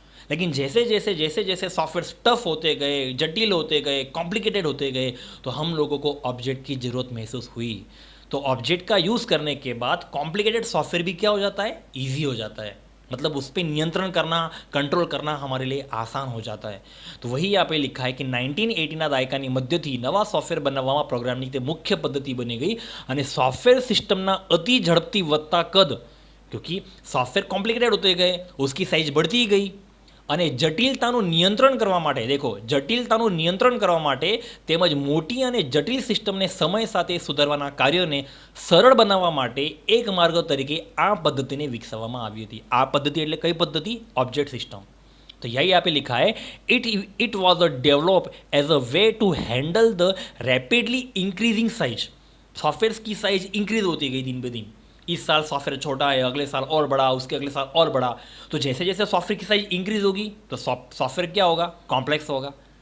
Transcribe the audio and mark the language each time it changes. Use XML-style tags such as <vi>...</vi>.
<hi>लेकिन जैसे जैसे सॉफ्टवेयर टफ होते गए, जटिल होते गए, कॉम्प्लिकेटेड होते गए, तो हम लोगों को ऑब्जेक्ट की ज़रूरत महसूस हुई। तो ऑब्जेक्ट का यूज़ करने के बाद कॉम्प्लिकेटेड सॉफ्टवेयर भी क्या हो जाता है, ईजी हो जाता है। मतलब उस पर नियंत्रण करना, कंट्रोल करना हमारे लिए आसान हो जाता है। तो वही यहाँ पे लिखा है कि</hi> <gu>1980 ના દાયકાની મધ્યથી નવા સોફ્ટવેર બનાવવામાં પ્રોગ્રામિંગની તે મુખ્ય પદ્ધતિ બની ગઈ અને સોફ્ટવેર સિસ્ટમના અતિ ઝડપથી વધતા કદ,</gu> <hi>क्योंकि सॉफ्टवेयर कॉम्प्लिकेटेड होते गए, उसकी साइज बढ़ती गई</hi> <gu>અને જટિલતાનું નિયંત્રણ કરવા માટે, देखो જટિલતાનું નિયંત્રણ કરવા માટે તેમજ મોટી અને જટિલ સિસ્ટમને સમય સાથે સુધારવાના કાર્યોને સરળ બનાવવા માટે એક માર્ગ તરીકે આ પદ્ધતિને વિકસાવવામાં આવી હતી। આ પદ્ધતિ એટલે કઈ પદ્ધતિ? Object system.</gu> <hi>तो यही यहाँ पे लिखा है,</hi> <en>It was develop as a way to handle the rapidly increasing size.</en> <hi>Software की साइज इंक्रीज होती गई दिन ब दिन। इस साल सॉफ्टवेयर छोटा है, अगले साल और बड़ा, उसके अगले साल और बड़ा। तो जैसे जैसे सॉफ्टवेयर की साइज इंक्रीज होगी तो सॉफ्टवेयर क्या होगा, कॉम्प्लेक्स होगा।</hi>